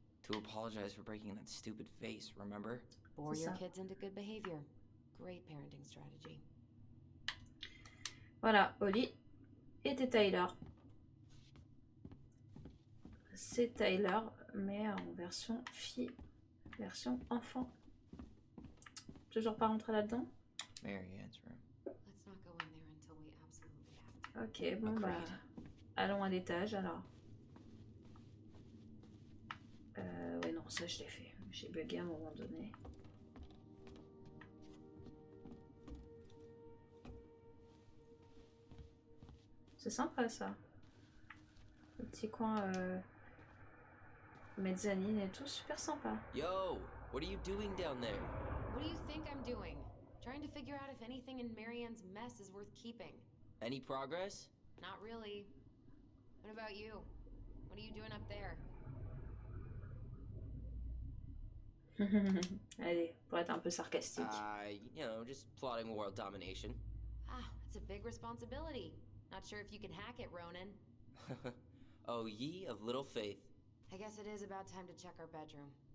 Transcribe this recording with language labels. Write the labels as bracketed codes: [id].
[en] To apologize for breaking that stupid face, remember? Bore your kids into good behavior. Great parenting strategy. [fr] Voilà, Holly était Tyler. C'est Tyler, mais en version fille, version enfant. Toujours pas rentrer là-dedans? [en] Marianne's room. Let's not go in there until we absolutely have to. [fr] Ok, bon bah, allons à l'étage alors. Ouais non, ça je l'ai fait. J'ai bugué à un moment donné. C'est sympa ça. Le petit coin mezzanine et tout, super sympa. [en] Yo, what are you doing down there? What do you think I'm doing? Trying to figure out if anything in Marianne's mess is worth keeping. Any progress? Not really. What about you? What are you doing up there? [fr] Allez, pour être un peu sarcastique. [en] You know, just plotting world domination. Ah, it's a big responsibility. Not sure if you can hack it, Ronan. Oh, ye of little faith. I guess it is about time to check our bedroom.